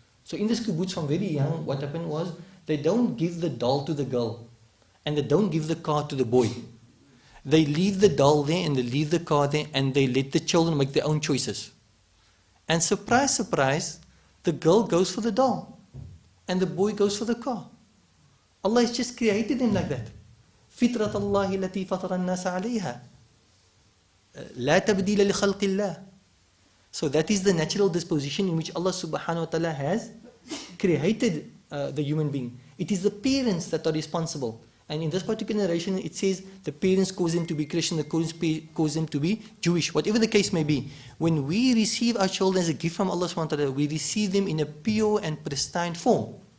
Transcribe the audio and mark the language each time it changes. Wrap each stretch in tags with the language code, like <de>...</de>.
<en>So in this kibbutz from very young, what happened was they don't give the doll to the girl and they don't give the car to the boy. They leave the doll there and they leave the car there and they let the children make their own choices. And surprise, surprise, the girl goes for the doll and the boy goes for the car. Allah has just created them like that.</en> <ar>فطرة الله التي فطر الناس عليها لا تبديل لخلق الله.</ar> <en>So that is the natural disposition in which Allah subhanahu wa ta'ala has created the human being. It is the parents that are responsible. And in this particular narration, it says the parents cause them to be Christian, the parents cause them to be Jewish, whatever the case may be. When we receive our children as a gift from Allah subhanahu wa ta'ala, we receive them in a pure and pristine form.</en>